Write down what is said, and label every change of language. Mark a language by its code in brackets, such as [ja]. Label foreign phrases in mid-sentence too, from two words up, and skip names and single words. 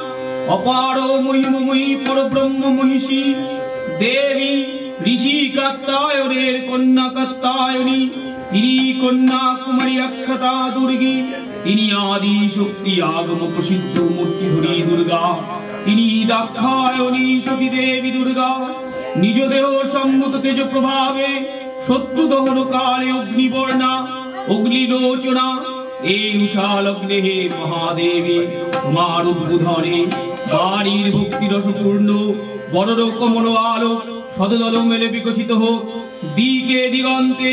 [bn] অপার মহিমময়ী পরব্রহ্ম মহিষী দেবী ঋষি কাত্যায়নের কন্যা কাত্যায়নী তিনি কন্যা কুমারী আখ্যাতা দুর্গী তিনি আদি শক্তি আগম প্রসিদ্ধ মূর্তিধরী দুর্গা তিনি দাক্ষায়ণী সতী দেবী দুর্গা নিজ দেহ সম্মুত তেজ প্রভাবে শত্রু দহন কালে অগ্নিবর্ণা অগ্নিলোচনা এই উষালগ্নে হে মহাদেবী তোমার উদ্বোধনে বাণীর ভক্তি রসপূর্ণ বড় কমল আলোক সদদল মেলে বিকশিত হোক দিকে দিগন্তে।